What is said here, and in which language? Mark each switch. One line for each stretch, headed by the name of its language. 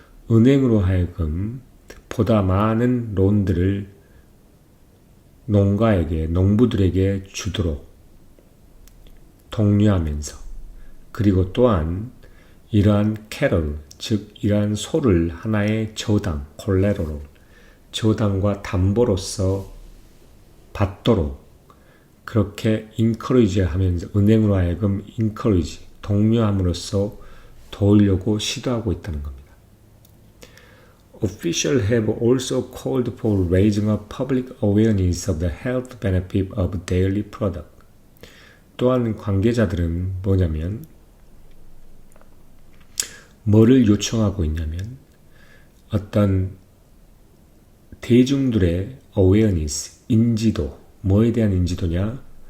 Korean: 은행으로 하여금 보다 많은 론들을 농부들에게 주도록 독려하면서, 그리고 또한 이러한 cattle, 즉 이러한 소를 하나의 저당, 콜레로로, 저당과 담보로서 받도록 그렇게 encourage 하면서, 은행으로 하여금 encourage, 독려함으로써 도우려고 시도하고 있다는 겁니다.
English: Officials have also called for raising up public awareness of the health benefit of dairy product.
Korean: 또한 관계자들은 뭐를 요청하고 있냐면, 어떤 대중들의 awareness, 인지도, 뭐에 대한 인지도냐?